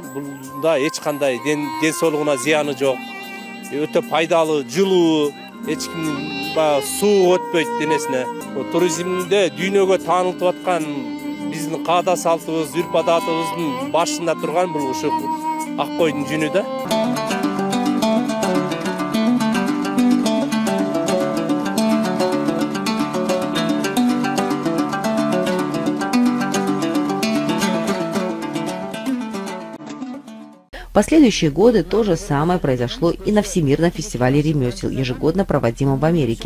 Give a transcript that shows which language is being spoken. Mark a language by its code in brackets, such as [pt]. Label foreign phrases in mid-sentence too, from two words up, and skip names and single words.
[ky] Бунда эч кандай ден соолугуна зыяны жок. Өтө пайдалуу, жылуу, эч кимдин суу өтпөйт денесине. Туризмде дүйнөгө таанылтып аткан биздин каада салтыбыз, үрп адатыбыздын башында турган бул ушу ак койдун жүнү да. [ru] В последующие годы то же самое произошло и на Всемирном фестивале ремесел, ежегодно проводимом в Америке.